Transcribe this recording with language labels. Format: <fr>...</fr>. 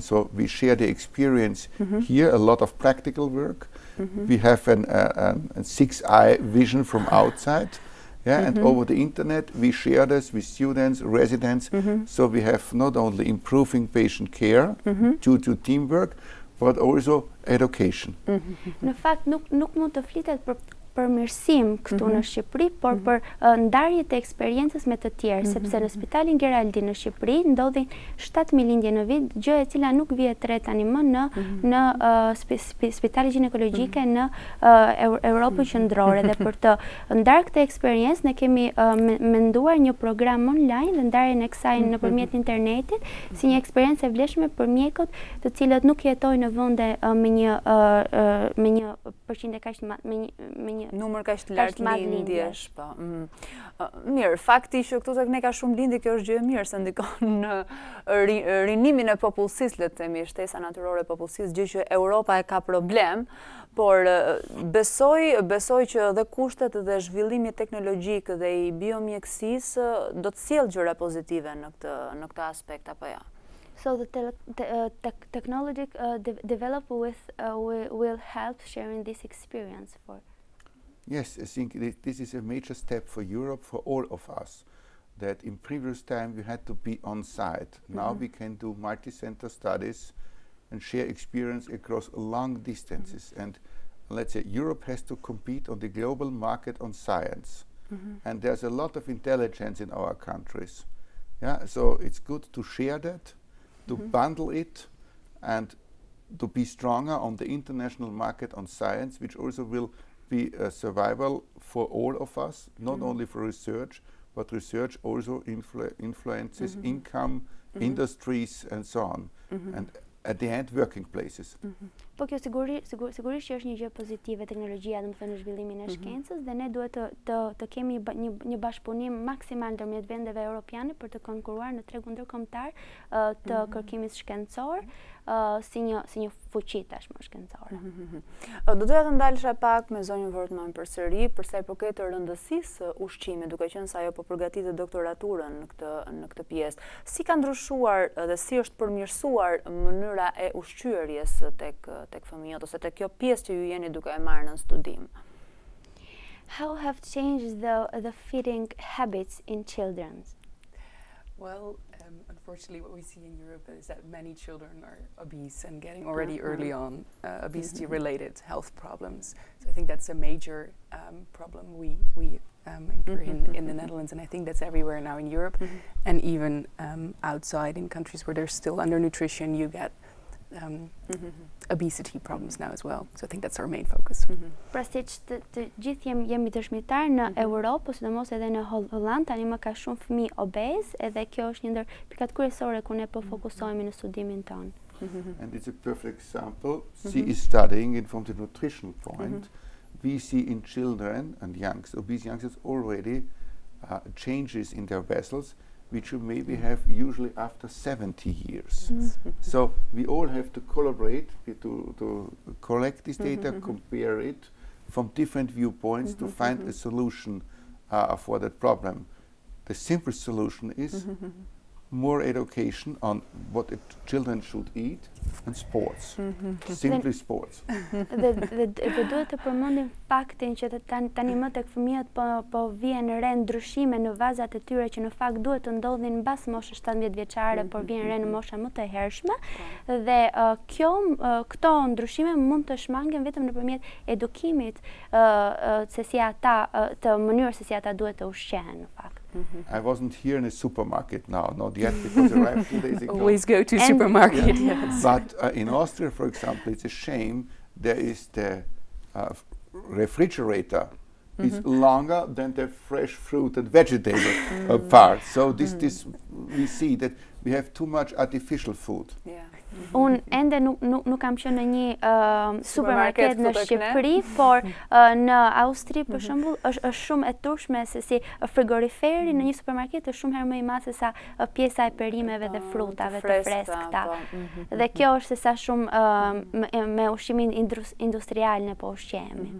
<en>So we share the experience here, a lot of practical work. We have a 6-eye vision from outside. And over the internet we share this with students, residents. So we have not only improving patient care due to teamwork, but also education.</en> <sq>Në fakt nuk mund të flitet për mirësim këtu në Shqipëri, por për ndarje të eksperiencës me të tjerë, sepse në Spitalin Geraldi në Shqipëri ndodhin 7.000 lindje në vit, gjë e cila nuk vjet re tani më në spitale ginekologjike në Europën qendrore. Dhe për të ndarë këtë eksperiencë ne kemi menduar një program online dhe ndarjen e kësaj nëpërmjet internetit si një eksperiencë e vlefshme për mjekët të cilët nuk jetojnë në vende me një përqindje kaq me një numër kaq të lartë lindjesh, po. Mirë, fakti që këtu tek ne ka shumë lindje, kjo është gjë e mirë se ndikon në rinimin e popullsisë, le të themi, shtesa natyrore e popullsisë, gjë që Europa e ka problem, por besoj që dhe kushtet dhe zhvillimi teknologjik dhe i biomjekësisë do të sjellë gjëra pozitive në këtë aspekt apo jo?</sq> <en>So the technology develop will help sharing this experience for. Yes, I think this is a major step for Europe, for all of us. That in previous time we had to be on site. Now we can do multi-center studies and share experience across long distances. And let's say Europe has to compete on the global market on science. And there's a lot of intelligence in our countries. Yeah, so it's good to share that, to bundle it, and to be stronger on the international market on science, which also will be a survival for all of us, not only for research, but research also influences income, industries, and so on. And at the end, working places.</en> <sq>Po kjo sigurisht që është një gjë pozitive teknologjia, domethënë në zhvillimin e shkencës, dhe ne duhet të kemi një bashkëpunim maksimal ndërmjet vendeve europiane për të konkuruar në tregun ndërkombëtar të kërkimit shkencor si një fuqi tashmë shkencore. Do doja të ndalesha pak me zonjën Wortmann përsëri për sa i përket të rëndësisë ushqimit, duke qenë se ajo po përgatitet doktoraturën në këtë pjesë. Si ka ndryshuar dhe si është përmirësuar mënyra e ushqyerjes tek fëmijët ose tek kjo pjesë që ju jeni duke e marrë në studim?</sq> <en>How have changed the feeding habits in children? Well, unfortunately, what we see in Europe is that many children are obese and getting already early on obesity-related health problems. So I think that's a major problem we incur in the Netherlands, and I think that's everywhere now in Europe, and even outside in countries where there's still undernutrition, you get obesity problems now as well. So I think that's our main focus.</en> <sq>Pra siç të gjithë jemi dëshmitar në Europë, sidomos edhe në Holland, tani më ka shumë fëmijë obez, edhe kjo është një ndër pikat kryesore ku ne po fokusohemi në studimin tonë.</sq> <en>And it's a perfect example. She is studying it from the nutritional point. We see in children and obese youngsters already changes in their vessels, which you maybe have usually after 70 years. So we all have to collaborate to collect this data, compare it from different viewpoints to find a solution for that problem. The simple solution is more education on what children should eat and sports. Simply sports.</en> <sq>Dhe duhet të përmendim faktin që tani më tek fëmijët po vjen re ndryshime në vazat e tyre që në fakt duhet të ndodhin mbas moshës 17 vjeçare, por vjen re në mosha më të hershme, dhe këto ndryshime mund të shmangen vetëm nëpërmjet edukimit se si ata të mënyrës se si ata duhet të ushqehen në fakt.</sq> <en>I wasn't here in a supermarket now, not yet, because I arrived 2 days ago. Always go to supermarket, yes. But in Austria, for example, it's a shame, there is the refrigerator is longer than the fresh fruit and vegetable part. So this we see that we have too much artificial food. Yeah.</en> <sq>Unë ende nuk kam qenë në një supermarket në këtu tek ne. Shqipëri, por në Austri për shembull është shumë e turshme se si frigoriferi në një supermarket është shumë herë më i madh se sa pjesa e perimeve dhe frutave të freskëta. Dhe kjo është se sa shumë me ushqimin industrial ne po ushqehemi.</sq>